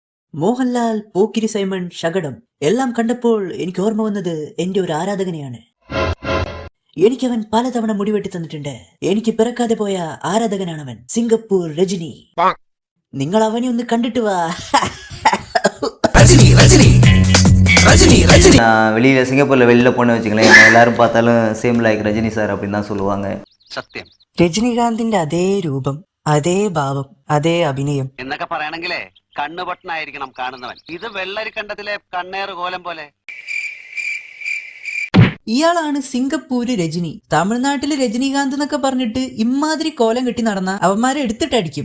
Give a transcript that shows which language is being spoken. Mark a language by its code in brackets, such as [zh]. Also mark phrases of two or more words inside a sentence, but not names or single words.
[ml] മോഹൻലാൽ, പോക്കിരി സൈമൺ, ശകടം എല്ലാം കണ്ടപ്പോൾ എനിക്ക് ഓർമ്മ വന്നത് എന്റെ ഒരു ആരാധകനെയാണ്. എനിക്കവൻ പലതവണ മുടിവെട്ടി തന്നിട്ടുണ്ട്. എനിക്ക് പിറക്കാതെ പോയ ആരാധകനാണവൻ. സിംഗപ്പൂർ രജനി. നിങ്ങൾ അവനെ ഒന്ന് കണ്ടിട്ട് വാ. [ta] வெளியில சிங்கப்பூர்ல வெளியில போன வச்சுக்கலாம், எல்லாரும் பார்த்தாலும் [en] same like [ta] ரஜினி சார் அப்படின்னு தான் சொல்லுவாங்க. [ml] സത്യം. രജനീകാന്തിന്റെ അതേ രൂപം, അതേ ഭാവം, അതേ അഭിനയം എന്നൊക്കെ പറയണെങ്കിലേ കണ്ണുപൊട്ടനായിരിക്കണം കാണുന്നവൻ. ഇത് വെള്ളരിക്കണ്ടത്തിലെ കണ്ണേറ് കോലം പോലെ. ഇയാളാണ് സിംഗപ്പൂര് രജനി. തമിഴ്നാട്ടില് രജനീകാന്ത് എന്നൊക്കെ പറഞ്ഞിട്ട് ഇമാതിരി കോലം കെട്ടി നടന്ന അവന്മാരെ എടുത്തിട്ടടിക്കും.